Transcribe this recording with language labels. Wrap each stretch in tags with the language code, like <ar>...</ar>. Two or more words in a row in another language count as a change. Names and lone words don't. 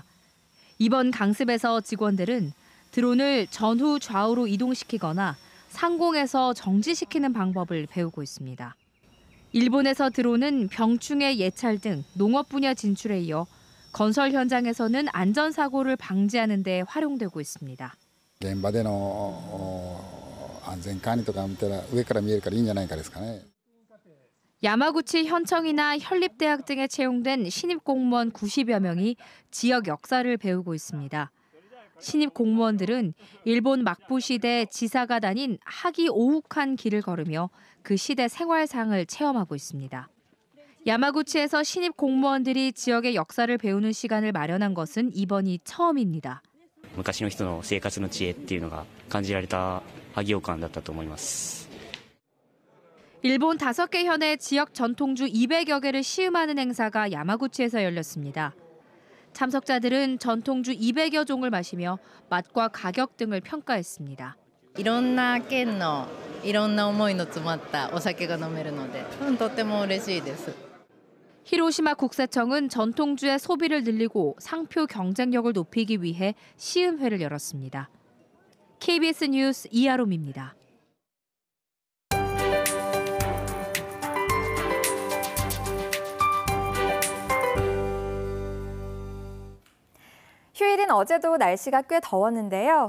<ko>이번 강습에서 직원들은 드론을 전후 좌우로 이동시키거나 상공에서 정지시키는 방법을 배우고 있습니다. 일본에서 드론은 병충해 예찰 등 농업 분야 진출에 이어 건설 현장에서는 안전사고를 방지하는 데 활용되고 있습니다.</ko> <ja>現場での安全管理とか見たら上から見えるからいいんじゃないかですかね.</ja> <ko>야마구치 현청이나 현립대학 등에 채용된 신입 공무원 90여 명이 지역 역사를 배우고 있습니다. 신입 공무원들은 일본 막부 시대 지사가 다닌 하기 오욱한 길을 걸으며 그 시대 생활상을 체험하고 있습니다. 야마구치에서 신입 공무원들이 지역의 역사를 배우는 시간을 마련한 것은 이번이 처음입니다.</ko> <ja>昔の人の生活の知恵っていうのが感じられた萩洋館だったと思います。</ja> <ko>일본 5개 현의 지역 전통주 200여 개를 시음하는 행사가 야마구치에서 열렸습니다. 참석자들은 전통주 200여 종을 마시며 맛과 가격 등을 평가했습니다.</ko> <ja>いろんな県のいろんな思いの詰まったお酒が飲めるので、とっても嬉しいです。</ja> <ko>히로시마 국세청은 전통주의 소비를 늘리고 상표 경쟁력을 높이기 위해 시음회를 열었습니다. KBS 뉴스 이아롬입니다. 휴일인 어제도 날씨가 꽤 더웠는데요.</ko>